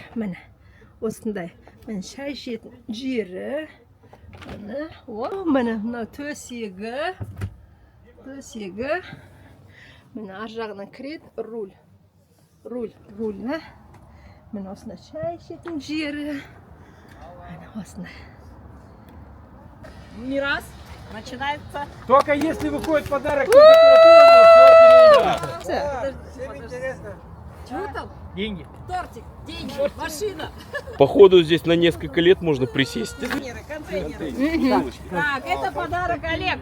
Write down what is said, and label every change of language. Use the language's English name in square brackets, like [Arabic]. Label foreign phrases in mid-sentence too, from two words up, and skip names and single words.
[Kazakh] Міне осындай. Міне шай ішетін жері. Міне, міне мына төсегі. Міне ар жағынан кіреді руль. Руль, да? Міне осындай шай ішетін жері. Міне осындай. [Russian] Не раз. Начинается. Только если выходит подарок, температура, все перейдет. Все. Всем интересно. Чего там? Деньги. Тортик, деньги, машина. Походу здесь на несколько лет можно присесть. Контейнеры. Так, это подарок Олег.